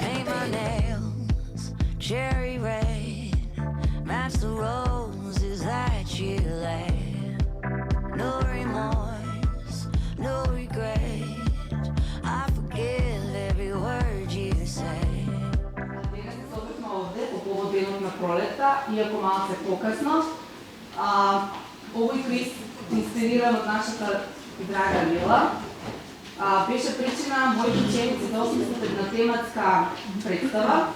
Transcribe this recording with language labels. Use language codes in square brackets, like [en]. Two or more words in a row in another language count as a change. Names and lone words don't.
[en] Paint my nails cherry red, match the roses that you laid. No remorse, no regret, I forgive every word you say. [mk] Денес се собрахме овде по повод денот на пролета, иако малце покасно. Овој квиз инспириран од нашата драга Лила. Беше причина моите ученици да осмислат една тематска представа.